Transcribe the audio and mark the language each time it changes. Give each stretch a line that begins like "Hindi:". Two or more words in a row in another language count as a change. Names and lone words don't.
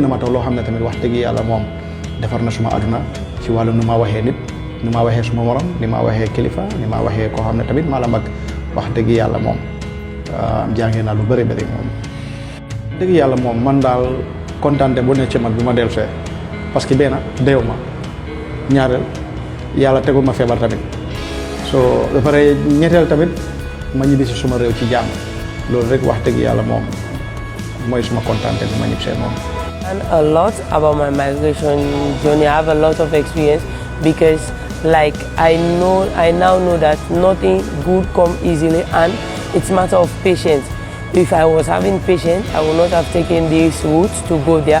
Wolof: ma taw loo xam ne tamit wax dëgg yàlla moom defar na suma aduna ci wàllu nu ma waxee nit nu ma waxee suma morom ni ma waxee kilifa ni ma waxee koo xam ne tamit maa la mag wax dëgg yàlla moom jàngee naa lu bëri bëri moom dëgg yàlla moom man daal kontaante bu ne ci man bi ma dellusee
French: parce que
Wolof: benn deew ma ñaareel yàlla tegul ma feebar tamit so ba pare ñetteel tamit ma ñibbi si suma réew ci jàmm loolu rek wax dëgg yàlla moom mooy suma kontaante bi ma ñibbisee moom.
English: And a lot about my migration journey. I have a lot of experience because I now know that nothing good comes easily and it's a matter of patience. If I was having patience, I would not have taken this route to go there.